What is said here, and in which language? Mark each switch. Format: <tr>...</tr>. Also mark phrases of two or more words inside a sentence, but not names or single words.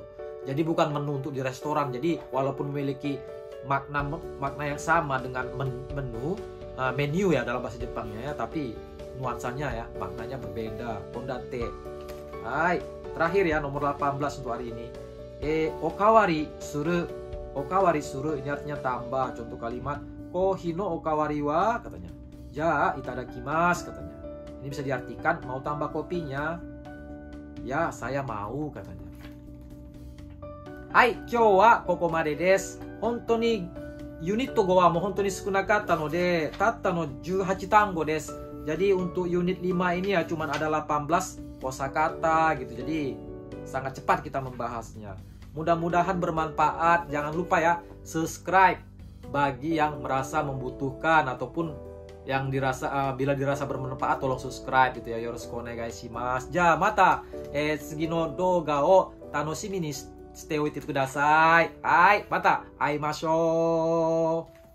<id>Jadi bukan menu untuk di restoran. Jadi walaupun memiliki makna yang sama dengan menu ya dalam bahasa Jepangnya ya, tapi nuansanya ya maknanya berbeda. Kondate. Hai, terakhir ya nomor 18 untuk hari ini.</id> <ja>おかわりする. おかわりする</ja> <id>ini artinya tambah. Contoh kalimat</id> <ja>コーヒーのおかわりは,</ja> <id>katanya</id> <ja>じゃいただきます,</ja> <id>katanya. Ini bisa diartikan mau tambah kopinya? Ya, saya mau, katanya.</id> <ja>Hai, 今日はここまでです. 本当にユニット5はもう本当に少なかったのでたったの18単語です.</ja> <id>Jadi untuk unit 5 ini ya cuman ada 18 kosakata gitu. Jadi sangat cepat kita membahasnya. Mudah-mudahan bermanfaat. Jangan lupa ya subscribe bagi yang merasa membutuhkan ataupun yang dirasa bila dirasa bermanfaat, tolong subscribe gitu ya.</id> <ja>よろしくお願いします. じゃ、また次の動画を楽しみにしておいてください. はい、また会いましょう.</ja>